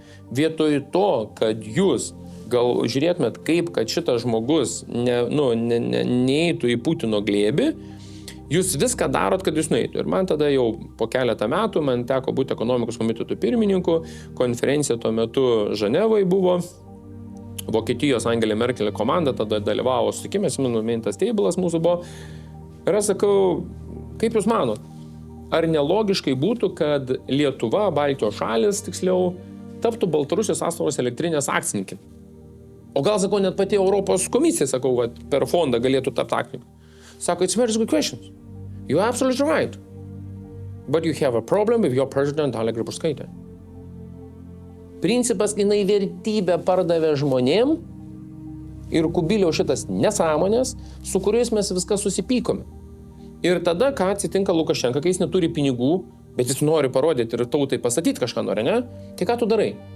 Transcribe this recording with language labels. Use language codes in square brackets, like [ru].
[lt] Vietoj to, kad jūs gal žiūrėtumėt, kaip kad šitas žmogus neįtų į Putino glėbį, jūs viską darot, kad jūs nueitų. Ir man tada jau po keletą metų man teko būti ekonomikos komiteto pirmininku, konferencija tuo metu Ženevoje buvo, Vokietijos Angela Merkel komanda tada dalyvavo susitikime, mintas teibulas mūsų buvo. Ir aš sakau, kaip jūs manot, ar nelogiškai būtų, kad Lietuva, Baltijos šalis, tiksliau, taptų Baltarusijos Astravos elektrinės akcininkė? O gal, sakau, net pati Europos komisija, sakau, per fondą galėtų tapti akcininku. Sako, [en] it's very good questions. You're absolutely right. But you have a problem with your president, Dalia Grybauskaitė. [lt] Principas, jinai vertybę pardavė žmonėm ir Kubiliaus šitas nesąmonės, su kuriais mes viską susipykome. Ir tada, ką atsitinka Lukašenka, kai jis neturi pinigų, bet jis nori parodyti ir tautai pastatyti kažką nori, ne? Tai ką tu darai?